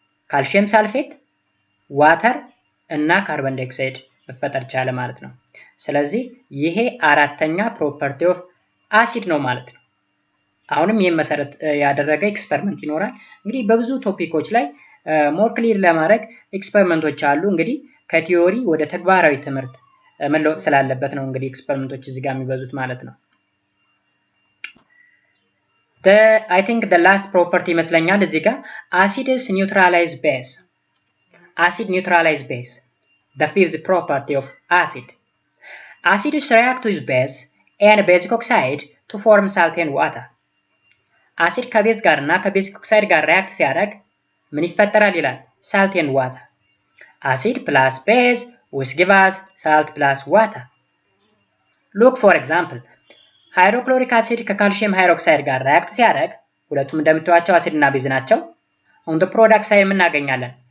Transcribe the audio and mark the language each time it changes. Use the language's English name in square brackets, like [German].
[Amharic] ካልሲየም ሳልፌት፣ ዋተር እና ካርቦን ዳይኦክሳይድ መፈጠር ቻለ ማለት ነው። ስለዚህ ይሄ አራተኛ ፕሮፐርቲ ኦፍ አሲድ ነው ማለት ነው። አሁንም ይሄን መሰረት ያደረገ ኤክስፐሪመንት ይኖራል። እንግዲህ በብዙ ቶፒኮች ላይ ሞር ክሊር ለማድረግ ኤክስፐሪመንቶች አሉ። እንግዲህ ከቲዮሪ ወደ ተግባራዊ ትምህርት መለወጥ ስላለበት ነው እንግዲህ ኤክስፐሪመንቶች እዚህ ጋር የሚበዙት ማለት ነው። [English] I think the last property [Amharic] ይመስለኛል እዚህ ጋር [English] acids neutralize base። acid neutralize base, the fifth property of acid. Acids react with base and basic oxide to form salt and water. [Amharic] አሲድ ከቤዝ ጋር እና ከቤዚክ ኦክሳይድ ጋር ሪያክት ሲያደርግ ምን ይፈጠራል ይላል? [English] salt and water. acid plus base will give us salt plus water. [Amharic] Look for example, ሃይድሮክሎሪክ አሲድ ከካልሲየም ሃይድሮክሳይድ ጋር ሪያክት ሲያደርግ ሁለቱም እንደምታዩቸው አሲድ እና ቤዝ ናቸው። [English] on the product side [Amharic] ምን እናገኛለን?